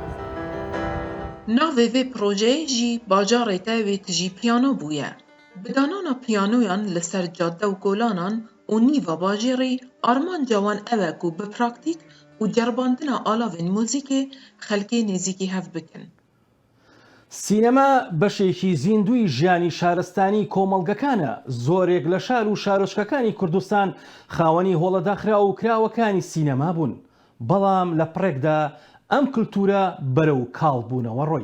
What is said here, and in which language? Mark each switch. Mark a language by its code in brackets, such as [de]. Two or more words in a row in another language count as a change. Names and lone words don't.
[ku] Navê vê projeyê jî bajarê te wê tijî piyano bûye. Bi danana piyanoyan li ser cadde û golanan û nîva bajêrê armanca wan ew e ku bi praktîk û cerbandina alavên mûzîkê xelkê nêzîkî hev bikin. [ckb] سینەما بەشێکی زیندوی ژیانی شارستانی کۆمەڵگەکانە. زۆرێک لە شار و شارۆچکەکانی کوردستان خاوەنی هۆڵەداخرا و کراوەکانی سینەما بوون. بەڵام لە پڕێکدا ئەم کلتورە بەرەو کاڵبوونەوە ڕۆی.